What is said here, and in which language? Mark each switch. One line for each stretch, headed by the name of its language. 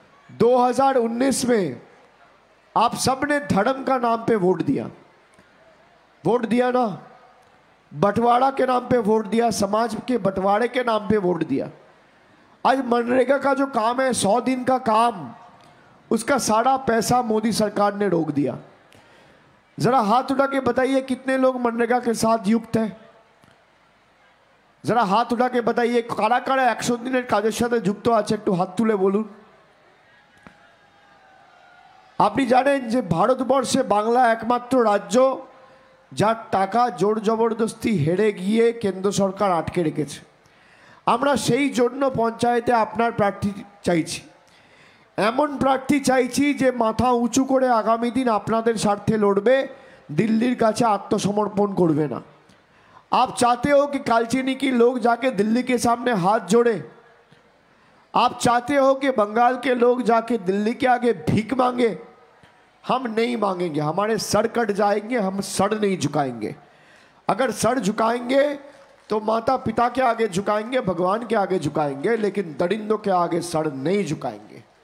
Hindi: 2019 में आप सबने धर्म का नाम पे वोट दिया, वोट दिया ना, बंटवारा के नाम पे वोट दिया, समाज के बंटवारे के नाम पे वोट दिया। आज मनरेगा का जो काम है 100 दिन का काम, उसका सारा पैसा मोदी सरकार ने रोक दिया। जरा हाथ उठा के बताइए कितने लोग मनरेगा के साथ युक्त हैं? जरा हाथ उठा के बताइए। कारा कारा
Bangla: 100 दिনের কাজের সাথে যুক্ত আছে একটু হাত তুলে বলুন। আপনি জানেন যে ভারতবর্ষে বাংলা একমাত্র রাজ্য যার টাকা জোর জবরদস্তি হেরে গিয়ে কেন্দ্র সরকার আটকে রেখেছে। আমরা সেই জন্য পঞ্চায়েতে আপনার প্রার্থী চাইছি, এমন প্রার্থী চাইছি যে মাথা উঁচু করে আগামী দিন আপনাদের স্বার্থে লড়বে, দিল্লির কাছে আত্মসমর্পণ করবে না।
Hindi: आप चाहते हो कि कालचिनी की लोग जाके दिल्ली के सामने हाथ जोड़े? आप चाहते हो कि बंगाल के लोग जाके दिल्ली के आगे भीख मांगे? हम नहीं मांगेंगे, हमारे सर कट जाएंगे, हम सर नहीं झुकाएंगे। अगर सर झुकाएंगे तो माता पिता के आगे झुकाएंगे, भगवान के आगे झुकाएंगे, लेकिन दरिंदों के आगे सर नहीं झुकाएंगे।